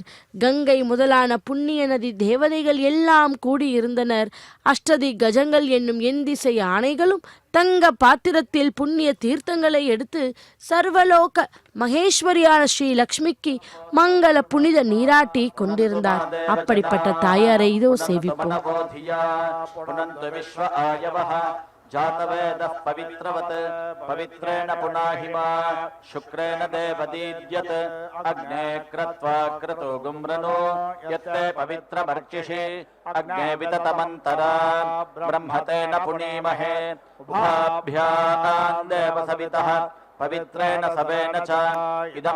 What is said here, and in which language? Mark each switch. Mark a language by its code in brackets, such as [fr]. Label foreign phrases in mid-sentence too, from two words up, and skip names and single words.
[ta] கங்கை முதலான புண்ணிய நதி தேவதைகள் எல்லாம் கூடியிருந்தனர். அஷ்டதி கஜங்கள் என்னும் எந்திசை ஆணைகளும் தங்க பாத்திரத்தில் புண்ணிய தீர்த்தங்களை எடுத்து சர்வலோக மகேஸ்வரியான ஸ்ரீ லக்ஷ்மிக்கு மங்கள புனித நீராட்டி கொண்டிருந்தார். அப்படிப்பட்ட தாயாரை இதோ சேவிப்போம். [sa] जातवेदः पवित्रवत् पवित्रेण पुनाहिमा शुक्रेण देवदीद्यत् अग्ने कृत्वा क्रतु गुम्रनो यत्ते पवित्रमर्चिषि अग्ने विततमन्तरा ब्रह्मतेन पुनीमहे उभाभ्याम् देवसवितः पवित्रेण सवेन च इदं